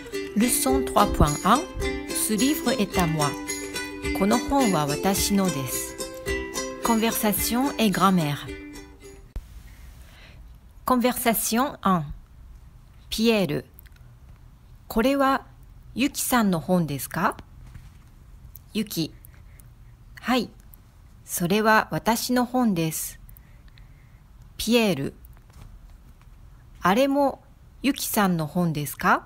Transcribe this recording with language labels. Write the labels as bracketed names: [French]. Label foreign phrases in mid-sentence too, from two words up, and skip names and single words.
[French] Leçon 3.1 Ce livre est à moi. [Japanese] この本は私のです。 [French] Conversation et grammaire. [Japanese] Conversation 1 ピエールこれはユキさんの本ですか？ユキはい、それは私の本です。ピエールあれもユキさんの本ですか？